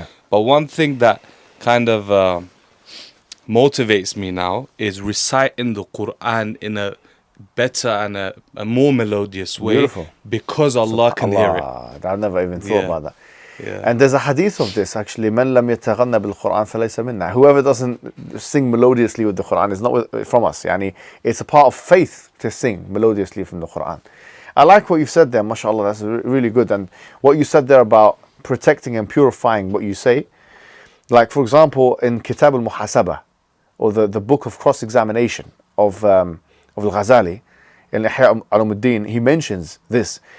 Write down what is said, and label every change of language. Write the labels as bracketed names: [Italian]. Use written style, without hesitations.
[English] But one thing that kind of motivates me now is reciting the Quran in a better and a more melodious way. Because Allah can hear it. I've never even thought about that. And there's a hadith of this actually. [Arabic] من لم يتغنى بالقرآن فليس منا. [English] Whoever doesn't sing melodiously with the Quran is not from us. Yani, it's a part of faith to sing melodiously from the Quran. I like what you've said there, mashallah. That's really good. And what you said there about protecting and purifying what you say. Like for example, in Kitab al-Muhasabah, or the book of cross-examination of Al-Ghazali, in Ihya Ulumuddin, he mentions this.